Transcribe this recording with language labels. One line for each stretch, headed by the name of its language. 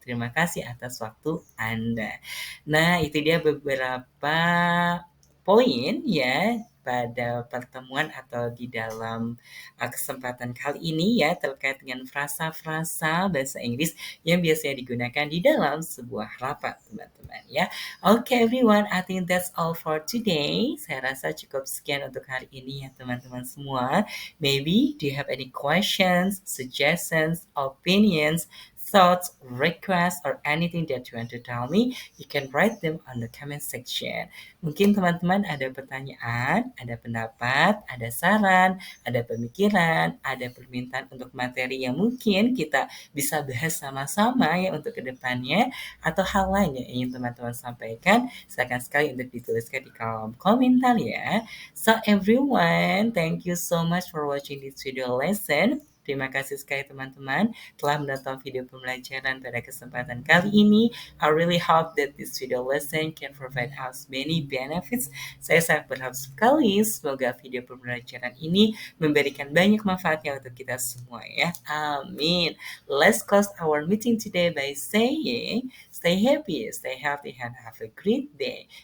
Indonesian: Terima kasih atas waktu Anda. Nah, itu dia beberapa poin ya pada pertemuan atau di dalam kesempatan kali ini ya terkait dengan frasa-frasa bahasa Inggris yang biasanya digunakan di dalam sebuah rapat teman-teman ya.
English: Okay everyone, I think that's all for today.
Indonesian: Saya rasa cukup sekian untuk hari ini ya teman-teman semua.
English: Maybe do you have any questions, suggestions, opinions, thoughts, requests, or anything that you want to tell me, you can write them on the comment section.
Indonesian: Mungkin teman-teman ada pertanyaan, ada pendapat, ada saran, ada pemikiran, ada permintaan untuk materi yang mungkin kita bisa bahas sama-sama ya untuk kedepannya, atau hal lain yang ingin teman-teman sampaikan, silakan sekali untuk dituliskan di kolom komentar ya.
English: So everyone, thank you so much for watching this video lesson.
Indonesian: Terima kasih sekali teman-teman telah menonton video pembelajaran pada kesempatan kali ini.
English: I really hope that this video lesson can provide us many benefits.
Indonesian: Saya sangat berharap sekali semoga video pembelajaran ini memberikan banyak manfaatnya untuk kita semua ya. Amin.
English: Let's close our meeting today by saying stay happy, stay healthy, and have a great day.